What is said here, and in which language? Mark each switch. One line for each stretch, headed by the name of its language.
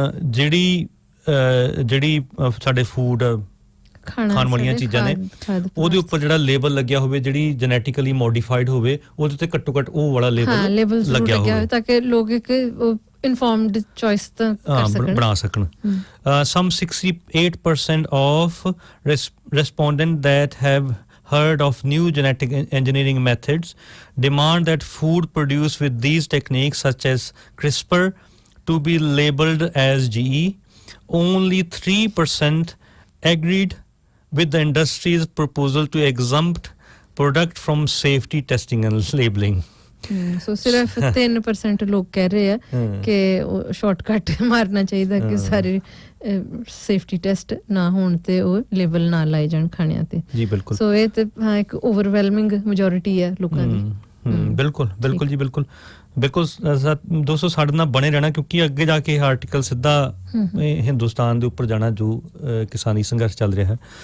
Punjabi: ਜਿਹੜੀ ਸਾਡੇ ਫੂਡ ਖਾਣ ਵਾਲੀਆਂ ਚੀਜ਼ਾਂ ਨੇ ਉਹਦੇ ਉੱਪਰ ਜਿਹੜਾ ਲੇਬਲ ਲੱਗਿਆ ਹੋਵੇ, ਜਿਹੜੀ ਜੈਨੇਟਿਕਲੀ ਮੋਡੀਫਾਈਡ ਹੋਵੇ, ਉਹਦੇ ਤੇ ਘੱਟੋ ਘੱਟ ਉਹ ਵਾਲਾ ਲੇਬਲ ਲੱਗਿਆ ਹੋਵੇ ਤਾਂ ਕਿ ਲੋਕ ਇੱਕ ਇਨਫੋਰਮਡ ਚੋਇਸ ਤਾਂ ਕਰ ਸਕਣ, ਬਣਾ ਸਕਣ।
English: Some 68% of respondents that have heard of new genetic engineering methods demand that food produced with these techniques such as CRISPR to be labeled as GE. Only 3% agreed with the industry's proposal to exempt product from safety testing and labeling.
Punjabi: So ਸਿਰਫ 3% ਲੋਕ ਕਹਿ ਰਹੇ ਆ ਕਿ ਉਹ shortcut ਮਾਰਨਾ ਚਾਹੀਦਾ ਕਿ ਸਾਰੇ ਸੇਫਟੀ ਟੈਸਟ ਨਾ ਹੋਣ ਤੇ ਉਹ ਲੇਬਲ ਨਾ ਲਾਏ ਜਾਣ ਖਾਣਿਆਂ ਤੇ। ਜੀ ਬਿਲਕੁਲ। ਸੋ ਇਹ ਤੇ ਹਾਂ ਇੱਕ ਓਵਰਵੈਲਮਿੰਗ ਮੈਜੋਰਿਟੀ ਹੈ ਲੋਕਾਂ ਦੀ। ਬਿਲਕੁਲ ਬਿਲਕੁਲ ਜੀ ਬਿਲਕੁਲ ਬਿਲਕੁਲ। ਦੋਸਤੋ ਸਾਡੇ ਨਾਲ ਬਣੇ ਰਹਿਣਾ ਕਿਉਂਕਿ ਅੱਗੇ ਜਾ ਕੇ ਇਹ ਆਰਟੀਕਲ ਸਿੱਧਾ ਹਿੰਦੁਸਤਾਨ ਦੇ ਉੱਪਰ ਜਾਣਾ ਜੋ ਕਿਸਾਨੀ ਸੰਘਰਸ਼ ਚੱਲ ਰਿਹਾ ਹੈ।